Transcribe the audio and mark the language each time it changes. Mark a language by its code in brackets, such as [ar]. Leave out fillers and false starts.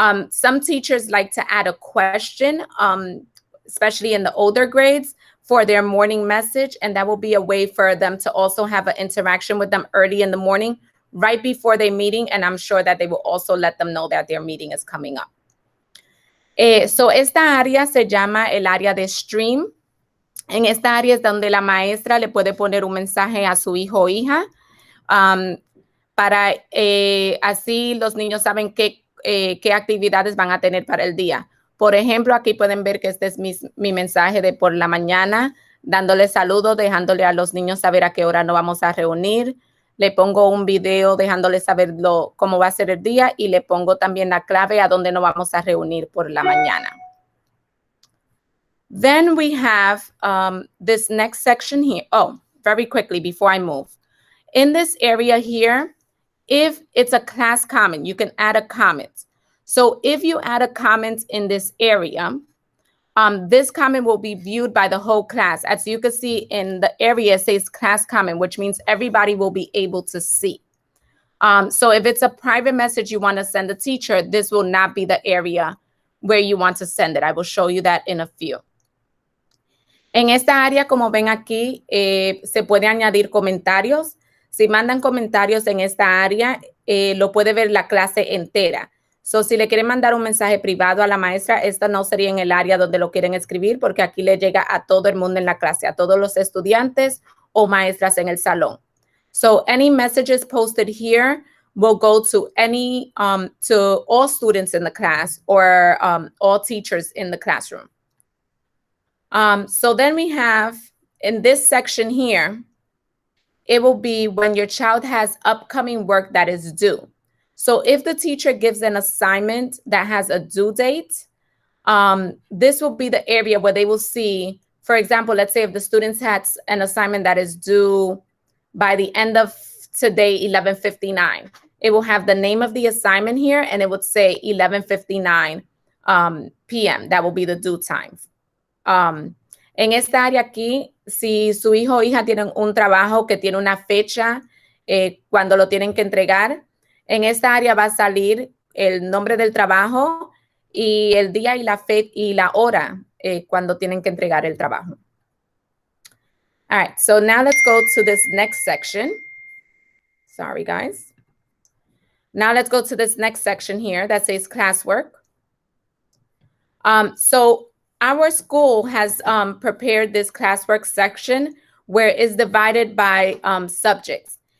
[en] Some teachers like to add a question, especially in the older grades, for their morning message, and that will be a way for them to also have an interaction with them early in the morning, right before their meeting, and I'm sure that they will also let them know that their meeting is coming up. [es] So esta área se llama el área de stream. En esta área es donde la maestra le puede poner un mensaje a su hijo o hija, para así los niños saben qué actividades van a tener para el día. Por ejemplo, aquí pueden ver que este es mi mensaje de por la mañana, dándole saludos, dejándole a los niños saber a qué hora nos vamos a reunir. Le pongo un video dejándole saber cómo va a ser el día, y le pongo también la clave a dónde nos vamos a reunir por la mañana. [en] Then we have this next section here. Oh, very quickly before I move. In this area here, if it's a class comment, you can add a comment. So if you add a comment in this area, this comment will be viewed by the whole class. As you can see in the area, it says class comment, which means everybody will be able to see. So if it's a private message you want to send the teacher, this will not be the area where you want to send it. I will show you that in a few. [es] En esta área, como ven aquí, se puede añadir comentarios. Si mandan comentarios en esta área, lo puede ver la clase entera. So, si le quieren mandar un mensaje privado a la maestra, esta no sería en el área donde lo quieren escribir, porque aquí le llega a todo el mundo en la clase, a todos los estudiantes o maestras en el salón. [en] So, any messages posted here will go to to all students in the class, or all teachers in the classroom. So then we have, in this section here, it will be when your child has upcoming work that is due. So if the teacher gives an assignment that has a due date, this will be the area where they will see, for example, let's say if the students had an assignment that is due by the end of today, 11:59, it will have the name of the assignment here, and it would say 11:59 p.m. That will be the due time. [es] En esta área aquí, si su hijo o hija tienen un trabajo que tiene una fecha cuando lo tienen que entregar, en esta área va a salir el nombre del trabajo y el día y la fecha y la hora cuando tienen que entregar el trabajo. [en] All right, so now let's go to this next section. Sorry, guys. Now let's go to this next section here that says classwork. So our school has prepared this classwork section where it's divided by subjects.